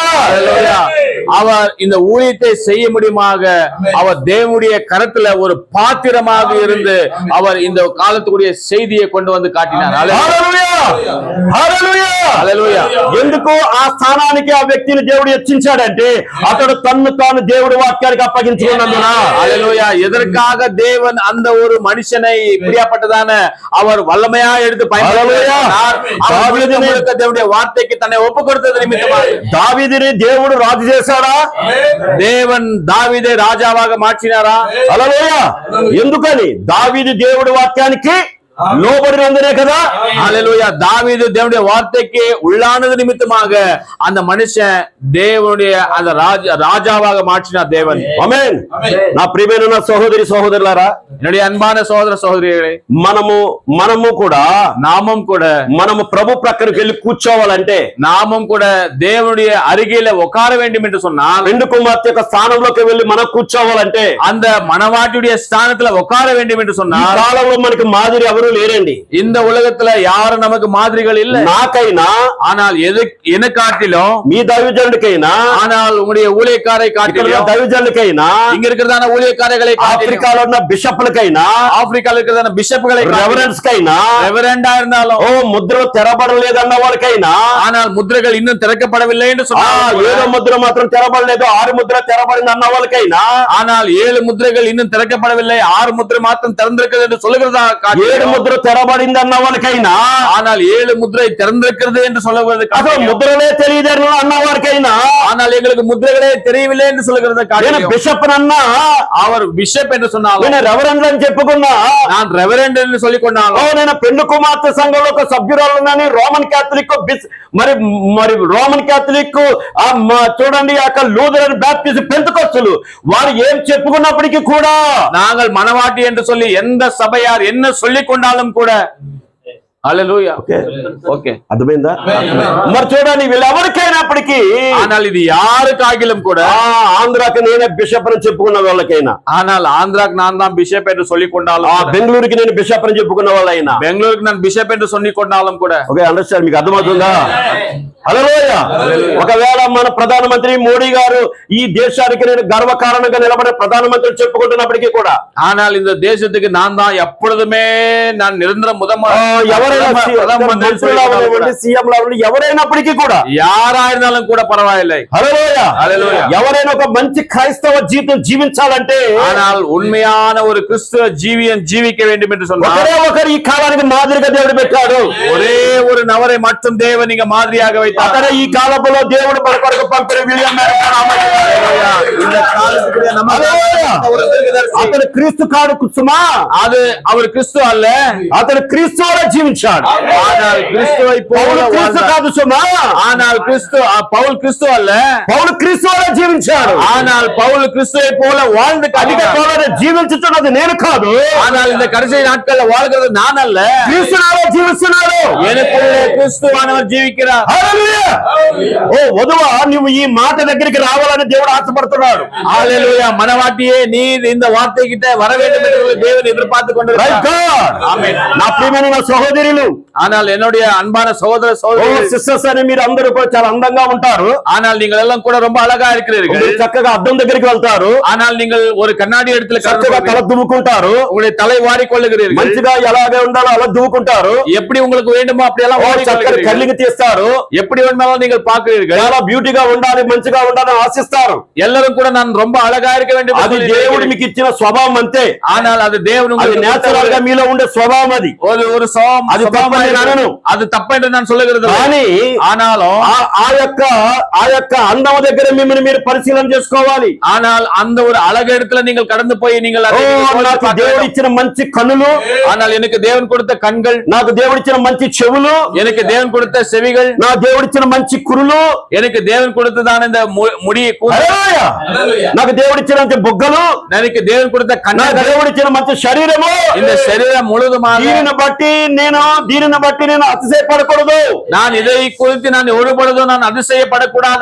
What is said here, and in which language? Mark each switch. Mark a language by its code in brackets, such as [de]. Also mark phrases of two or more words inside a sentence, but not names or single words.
[ta] ஹல்லேலூயா. அவர் இந்த ஊழியத்தை செய்ய முடியுமாக அவர் தேவனுடைய கரத்துல ஒரு பாத்திரமாக இருந்து அவர் இந்த காலத்துக்குரிய செய்தியை கொண்டு வந்து காட்டினார். [te] హల్లెలూయా, హల్లెలూయా, హల్లెలూయా. ఎందుకు ఆ స్థానానికి ఆ వ్యక్తిని దేవుడు హెచ్చించాడంటే అతడు తన్ను తాను దేవుడి వాక్యానికి అప్పగించుకున్నందున. [ta] ஹல்லேலூயா. எதற்காக தேவன் அந்த ஒரு மனுஷனை இப்படியாப்பட்டதான அவர் வல்லமையா எடுத்து பயன்படுத்தினார்? தேவனுடைய வார்த்தைக்கு தன்னை ஒப்பு கொடுத்தது நிமித்தமாக. [te] దావీదుని దేవుడు రాజు చేశాడా? [ta] தேவன் தாவீதை ராஜாவாக மாற்றினாரா? [te] హల్లెలూయా. ఎందుకని? దావీదు దేవుడి వాక్యానికి లోబడినందునే కదా. [ta] ஹல்லேலூயா. தாவீது தேவனுடைய வார்த்தைக்கு உள்ளானது நிமித்தமாக அந்த மனுஷன் தேவனுடைய அந்த ராஜாவாக மாற்றினார் தேவன். [te] ఆమేన్. నా ప్రియమైన నా సహోదరి సహోదరులారా, [ta] என்னுடைய அன்பான சகோதர சகோதரிகளே, [te] మనము కూడా [ta] நாமும் [te] ప్రభు ప్రక్కనకి వెళ్ళి కూర్చోవాలంటే, [ta] நாமும் கூட தேவனுடைய அருகில உட்கார வேண்டும் என்று சொன்னால், [te] రెండు కుమార్తె యొక్క స్థానంలోకి వెళ్ళి మనం కూర్చోవాలంటే, [ta] அந்த மணவாட்டியுடைய ஸ்தானத்துல உட்கார வேண்டும் என்று [te] ఈ [ta] சொன்னால், [te] కాలంలో మనకి మాదిరి ఎవరు లేరండి. [ta] இந்த உலகத்துல யாரும் நமக்கு மாதிரிகள் இல்லை. [te] నాకైనా, [ta] ஆனால் என காட்டிலும், [te] మీ దైవజనుడికైనా, [ta] ஆனால் உங்களுடைய ஊழியக்காரை காட்டிலும், [te] దైవజనుడికైనా, [ta] இங்க இருக்கிறதான ஊழியக்காரர்களை காட்டிலும், [te] ఆఫ్రికాలో ఉన్న బిషప్లకైనా, [ta] ஆப்பிரிக்கால இருக்கிறதான பிஷப்களை [te] రెవరెన్స్ కైనా, [ta] ரெவரெண்டா இருந்தாலும், [te] ముద్ర తెరబడలేదన్న వాళ్ళకైనా, [ta] ஆனால் ముద్రகள் இன்னும் திறக்கப்படவில்லை என்று சொன்னால், [te] ఏదో ముద్ర మాత్రం తెరబడలేదు, 6 ముద్ర తెరబడింది అన్న వాళ్ళకైనా, [ta] ஆனால் 7 ముద్రகள் இன்னும் திறக்கப்படவில்லை, 6 முத்திரை மாத்திரம் திறந்திருக்கிறது என்று சொல்லுகிறதா, [te] 7 ముద్ర తెరబడింది అన్న వాళ్ళకైనా, [ta] ஆனால் 7 முத்திரை திறந்திருக்கிறது என்று சொல்லுகிறது, [te] అసలు ముద్రలే తెలియదు అన్న వారికైనా, [ta] ஆனால் எங்களுக்கு ముద్రகளே தெரியவில்லை என்று சொல்லுகிறது. [te] బిషప్ అన్నా, [ta] அவர் பிஷப் என்று சொன்னாலும், [te] రెవరెండ్ అని చెప్పుకున్నా, [ta] நான் ரெவரெண்ட் என்று சொல்லிக் கொண்டாலும், [te] నేను పెళ్లి కుమార్తె సంఘంలో ఒక సభ్యురాలున్నాను. రోమన్ క్యాథలిక్ మరి రోమన్ క్యాథలిక్ చూడండి, అక్కడ లూథరన్ బాప్టిస్ట్ పెంతెకోస్తలు వారు ఏం చెప్పుకున్నప్పటికీ కూడా, [ta] நாங்கள் மணவாட்டி என்று சொல்லி எந்த சபையார் என்ன சொல்லிக் கொண்டாலும் கூட, [te] హల్లెలూయా, ఓకే, అర్థమైందా? మరి చూడండి, వీళ్ళెవరికైనప్పటికీ, [ta] ஆனால் இது யாருக்காகிலும் கூட, [te] ఆంధ్రాకి నేనే బిషప్ అని చెప్పుకున్న వాళ్ళకైనా, [ta] ஆனால் ஆந்திராக்கு நான் தான் பிஷப் என்று சொல்லிக் கொண்டாலும், [te] బెంగళూరుకి నేను బిషప్ అని చెప్పుకున్న వాళ్ళైనా, [ta] பெங்களூருக்கு நான் பிஷப் என்று சொல்லிக் கொண்டாலும் கூட, [en] okay, understand? [te] మీకు అర్థమవుతుందా? హల్లెలూయా. ఒకవేళ మన ప్రధానమంత్రి మోడీ గారు ఈ దేశానికి నేను గర్వకారణంగా నిలబడే ప్రధానమంత్రి చెప్పుకుంటున్నప్పటికీ కూడా, [ta] ஆனால் இந்த தேசத்துக்கு நான் தான் எப்பொழுதுமே நான் నిరంతరం [te] ఎవరైనా సీఎం ఎవరైనప్పటికీ కూడా, [ta] யாராயிருந்தாலும் கூட பரவாயில்லை. [te] హల్లెలూయా, హల్లెలూయా. ఎవరైనా ఒక మంచి క్రైస్తవ జీవితం జీవించాలంటే, [ta] ஆனால் உண்மையான ஒரு கிறிஸ்துவ ஜீவியம் ஜீவிக்க வேண்டும் என்று சொன்னால், [te] ఒకరు ఈ కాలానికి మాదిరిగా దేవుడు పెట్టాడు. [ta] ஒரே ஒரு நபரை மட்டும் தேவன் இங்க மாதிரியாக வைத்தார். [te] అతనే ఈ కాలంలో దేవుడు మన కొరకు పంపిన విలియం [ta] இந்த காலத்துக்குரிய நம்ம [te] అతను క్రీస్తు కాడు కుసుమా, [ta] அது அவர் கிறிஸ்து அல்ல, [te] అతను క్రీస్తువే జీవించాడు. [ta] ஆனால் கிறிஸ்துவை போல [te] క్రీస్తు కాదు సుమా, [ta] ஆனால் பவுல் கிறிஸ்து அல்ல, [te] పౌలు క్రీస్తువే జీవించాడు. [ta] ஆனால் பவுல் கிறிஸ்துவை போல வாழ்ந்து [te] అధిక కాలంలో జీవించుతున్నది నేను కాదు, [ta] ஆனால் இந்த கடைசி நாட்கள்ல வாழ்கிறது நான் அல்ல, [te] క్రీస్తునాలో జీవిస్తున్నాడు. [ta] எனக்குள்ளே கிறிஸ்துவானவர் ஜீவிக்கிறார். [te] ఓ వధువా, నువ్వు ఈ మాట దగ్గరికి రావాలని దేవుడు ఆశపడుతున్నాడు. [ta] ஹல்லேலூயா. மனவாட்டியே, நீ இந்த வார்த்தை கிட்ட வர வேண்டும் என்று தேவன் எதிர்பார்த்து கொண்டிருக்கிறார். ஆமென். [te] నా ప్రియమైన నా సహోదరులు, [ta] ஆனால் என்னுடைய அன்பான சகோதர சகோதரிகளே, [te] సిస్టర్స్ అని మీరు అందరూ కూడా చాలా అందంగా ఉంటారు. [ta] ஆனால் நீங்கள் எல்லாம் கூட ரொம்ப அழகா இருக்கிறீர்கள். [te] మీరు చక్కగా అద్దం దగ్గరికి వెళ్తారు, [ta] ஆனால் நீங்கள் ஒரு కண்ணாடி இடத்துல [te] చక్కగా తల దువ్వుకుంటారు, [ta] உங்களுடைய தலை வாரிக்கொள்ளுகிறீர்கள். [te] మంచిగా ఎలాగే ఉండాలో అలా దువ్వుకుంటారు, [ta] எப்படி உங்களுக்கு வேண்டுமோ அப்படி எல்லாம் [te] చక్కగా కళ్ళికి తీస్తారు, [ta] எப்படி வேணுமாலும் நீங்கள் பார்க்கிறீர்கள். [te] చాలా బ్యూటీగా ఉండాలి, మంచిగా ఉండాలని ఆశిస్తారు. [ta] எல்லாரும் கூட நான் ரொம்ப அழகா இருக்க வேண்டும் [te] అది దేవుడు మీకు ఇచ్చిన స్వభావం అంతే. [ta] ஆனால் அது தேவன் [te] అది [ta] உங்களுக்கு [te] నేచురల్ గా మీలో ఉండే స్వభావం అది. [ta] ஒரு சுபாவம் [te] అది తప్పని నేను అనను. [ta] அது தப்பு என்று நான் சொல்லுகிறது இல்லை. [te] కానీ [ta] ஆனாலும் [te] ఆ యొక్క అందం దగ్గర మిమ్మల్ని మీరు పరిశీలన చేసుకోవాలి. [ta] ஆனால் அந்த ஒரு அழகு இடத்துல நீங்கள் கடந்து போய் நீங்கள் அதை [te] నాకు దేవుడు ఇచ్చిన మంచి కన్నులు, [ta] ஆனால் எனக்கு தேவன் கொடுத்த கண்கள், [te] నాకు దేవుడిచ్చిన మంచి చెవులు, [ta] எனக்கு தேவன் கொடுத்த செவிகள், [te] నా దేవుడిచ్చిన మంచి కురులు, [ta] எனக்கு தேவன் கொடுத்ததான இந்த முடியை [te] నాకు దేవుడిచ్చినంత బుగ్గలు, [ta] எனக்கு தேவன் கொடுத்த [te] నా [ta] கண்ணாக [te] దేవుడిచ్చిన మంచి శరీరము, [ta] இந்த சரீரம் முழுதுமாக [te] దీనిని బట్టి నేను అతిశయపడకూడదు. [ta] நான் இதை குறித்து நான் ஒருபொழுதும் நான் அதிசயப்படக்கூடாது.